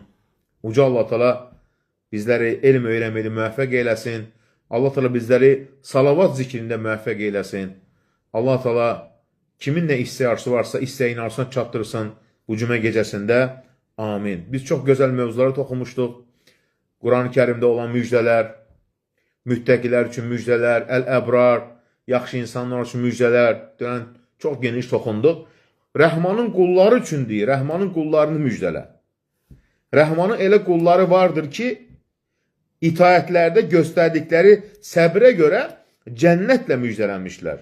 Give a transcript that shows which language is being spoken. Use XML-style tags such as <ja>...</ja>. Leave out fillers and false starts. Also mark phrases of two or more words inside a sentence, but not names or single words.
<az>Uca Allah Teala bizleri elm öyrənməyi müvəffəq eyləsin. Allah Teala bizleri salavat zikrində müvəffəq eyləsin. Allah Teala kimin ne isteği arzusu varsa isteğin arzusuna çattırsın bu cümə gecəsində. Amin. Biz</az> <tr>çok güzel mevzuları</tr> <az>toxumuşduq. Quran-ı Kerimdə olan müjdələr, müttəqilər üçün müjdələr, əl-əbrar, yaxşı insanlar üçün müjdələr, çok geniş toxunduq. Rəhmanın qulları üçün deyir, Rəhmanın qullarını müjdələ. Rəhmanın elə qulları vardır ki, itaətlərdə göstərdikləri səbrə görə cənnətlə müjdələnmişlər.</az>